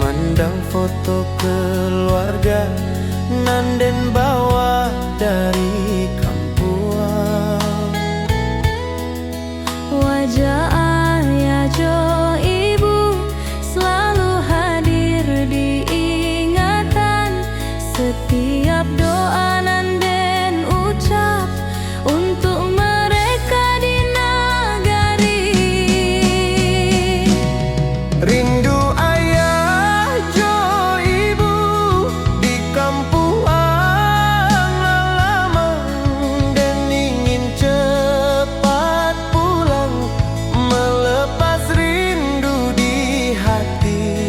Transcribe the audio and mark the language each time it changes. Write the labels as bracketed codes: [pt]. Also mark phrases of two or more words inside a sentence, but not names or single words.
[min] memandang foto keluarga nan den bawa dari kampuang. [id] Wajah ayah jo ibu selalu hadir di ingatan. Setiap doa nan den ucap untuk mereka di nagari. Rindu ayah jo ibu di kampung halaman, dan ingin cepat pulang melepas rindu di hati.